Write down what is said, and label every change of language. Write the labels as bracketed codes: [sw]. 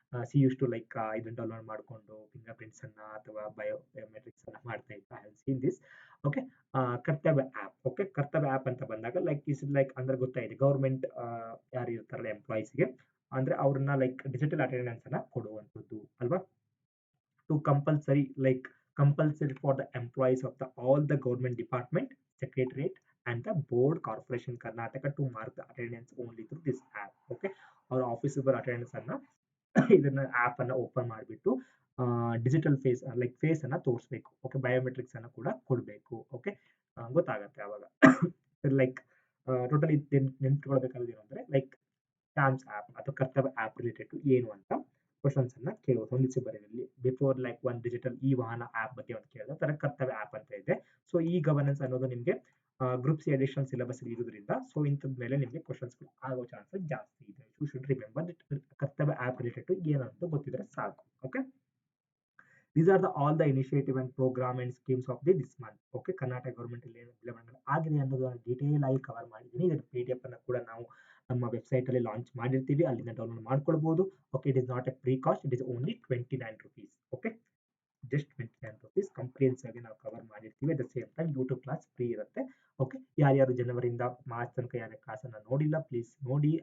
[kn] C use to like ಇದನ್ನ download ಮಾಡಿಕೊಂಡು finger prints ಅನ್ನ ಅಥವಾ ಬಯೋಮೆಟ್ರಿಕ್ಸ್ ಅನ್ನ ಮಾಡ್ತಾ ಇತ್ತು. [en] I have seen this. [kn] Okay, ಕರ್ತವ್ಯ ಆಪ್. ಓಕೆ, ಕರ್ತವ್ಯ ಆಪ್ ಅಂತ ಬಂದಾಗ ಲೈಕ್ ಇಸ್ ಲೈಕ್ ಅಂದ್ರೆ ಗೊತ್ತಾಯಿದೆ ಗೌರ್ಮೆಂಟ್ ಯಾರು ಇರ್ತಾರಲ್ಲ ಎಂಪ್ಲಾಯೀಸ್ಗೆ ಅಂದ್ರೆ ಅವ್ರನ್ನ ಲೈಕ್ ಡಿಜಿಟಲ್ ಅಟೆಂಡೆನ್ಸ್ ಅನ್ನ ಕೊಡುವಂಥದ್ದು ಅಲ್ವಾ. [en] To compulsory for the employees of all the government department, secretariat and the board corporation Karnataka to mark the attendance only through this app. [kn] Okay, ಅವ್ರ ಆಫೀಸಬಲ್ attendance ಅನ್ನ ಇದನ್ನ ಆಪ್ ಅನ್ನ ಓಪನ್ ಮಾಡಿಬಿಟ್ಟು digital face ಅನ್ನ ತೋರಿಸ್ಬೇಕು. ಓಕೆ, ಬಯೋಮೆಟ್ರಿಕ್ಸ್ ಅನ್ನ ಕೂಡ ಕೊಡಬೇಕು. ಓಕೆ, ಗೊತ್ತಾಗತ್ತೆ ಅವಾಗ. ಲೈಕ್ ಟೋಟಲಿ ನೆನ್ಪಿಟ್ಕೊಳ್ಬೇಕಾದ್ರೆ ಏನಂದ್ರೆ ಲೈಕ್ ಕ್ಯಾಂಪ್ಸ್ ಆಪ್ ಅಥವಾ ಕರ್ತವ್ಯ ಆಪ್ ರಿಲೇಟೆಡ್ ಟು ಏನು ಅಂತ ಕ್ವಶನ್ಸ್ ಅನ್ನ ಕೇಳೋದು, ಹೊಂದಿಸಿ ಬರೆಯಲ್ಲಿ ಬಿಫೋರ್ ಲೈಕ್ ಒನ್ ಡಿಜಿಟಲ್ ಈ ವಾಹನ ಆಪ್ ಬಗ್ಗೆ ಒಂದು ಕೇಳಿದ್ರೆ ತರ ಕರ್ತವ್ಯ ಆಪ್ ಅಂತ ಇದೆ. ಸೊ ಈ ಗವರ್ನೆನ್ಸ್ ಅನ್ನೋದು ನಿಮಗೆ ಗ್ರೂಪ್ ಸಿ ಅಡಿಷನಲ್ ಸಿಲೆಬಸ್ ಇರೋದ್ರಿಂದ ಸೊ ಇಂಥದ್ ಮೇಲೆ ನಿಮಗೆ ಕ್ವಶನ್ಸ್ ಆಗೋ ಚಾನ್ಸಸ್ ಜಾಸ್ತಿ ಇದೆ. [en] you should remember [kn] ಕರ್ತವ್ಯ ಆಪ್ ರಿಲೇಟೆಡ್ ಟು ಏನಂತ ಗೊತ್ತಿದ್ರೆ ಸಾಕು. [en] Okay, these are all the initiative and program and schemes of this month. [kn] Okay, Karnataka government ಅಲ್ಲಿ ಏನು ಆಗಿದೆ ಅನ್ನೋದನ್ನ ಡೀಟೇಲ್ ಆಗಿ ಕವರ್ ಮಾಡಿದ್ದೀನಿ. ಇದರ PDF ಅನ್ನು ಕೂಡ ನಾವು ನಮ್ಮ ವೆಬ್ಸೈಟ್ ಅಲ್ಲಿ ಲಾಂಚ್ ಮಾಡಿರ್ತೀವಿ, ಅಲ್ಲಿಂದ ಡೌನ್ಲೋಡ್ ಮಾಡ್ಕೊಳ್ಬಹುದು. [en] Okay, it is not A pre cost, it is only 29 rupees. Okay, just 29 rupees ಕಂಪ್ರಿಹೆನ್ಸಿವ್ [kn] ಆಗಿ ನಾವು ಕವರ್ ಮಾಡಿರ್ತೀವಿ. [en] at the same time [kn] YouTube class free ಇರುತ್ತೆ. ಓಕೆ, ಯಾರ್ಯಾರು ಜನವರಿಯಿಂದ ಮಾರ್ಚ್ ತನಕ ಯಾರ್ಯಾರು ಕ್ಲಾಸನ್ನು ನೋಡಿಲ್ಲ ಪ್ಲೀಸ್ ನೋಡಿ.